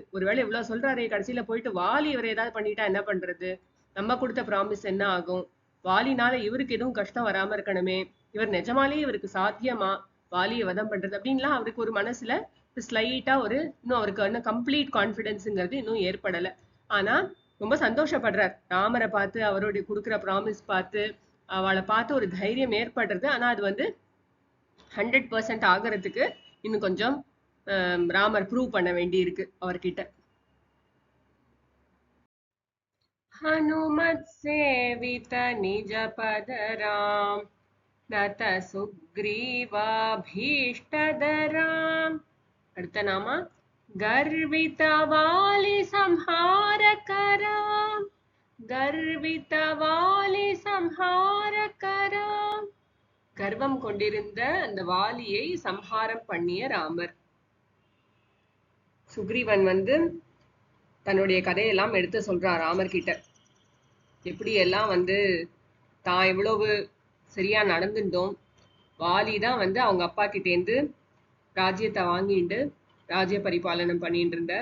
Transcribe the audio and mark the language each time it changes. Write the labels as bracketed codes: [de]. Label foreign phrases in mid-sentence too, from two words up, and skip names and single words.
[ta] ஒருவேளை இவ்வளவு சொல்றாரே, கடைசியில போயிட்டு வாலி இவரை ஏதாவது பண்ணிட்டா என்ன பண்றது, நம்ம கொடுத்த ப்ராமிஸ் என்ன ஆகும், வாலினால இவருக்கு எதுவும் கஷ்டம் வராம இருக்கணுமே, இவர் நிஜமாலேயே இவருக்கு சாத்தியமா வாலியை வதம் பண்றது அப்படின்லாம் அவருக்கு ஒரு மனசுல ஸ்லைட்டா ஒரு இன்னும் அவருக்கு இன்னும் [en] complete confidenceங்கிறது [ta] இன்னும் ஏற்படல. ஆனா ரொம்ப சந்தோஷப்படுறார் ராமரை பார்த்து, அவருடைய கொடுக்குற ப்ராமிஸ் பார்த்து, அவளை பார்த்து ஒரு தைரியம் ஏற்படுறது. ஆனா அது வந்து 100% ஆகிறதுக்கு இன்னும் கொஞ்சம் ராமர் ப்ரூவ் பண்ண வேண்டி இருக்கு அவர்கிட்ட. [sa] हनुमत सेवित निज पद राम नत सुग्रीवाभीष्टदराम. [ta] அடுத்த நாம [sa] गर्वित वाली संहार कराम, गर्वित वाली संहार कराम. [ta] கர்வம் கொண்டிருந்த அந்த வாலியை சம்ஹாரம் பண்ணிய ராமர். சுக்ரீவன் வந்து தன்னுடைய கதையெல்லாம் எடுத்து சொல்றான் ராமர் கிட்ட. எப்படி எல்லாம் வந்து தான் எவ்வளவு சரியா நடந்துட்டோம், வாலி தான் வந்து அவங்க அப்பா கிட்டேந்து ராஜ்யத்தை வாங்கிட்டு ராஜ்ய பரிபாலனம் பண்ணிட்டு இருந்தார்.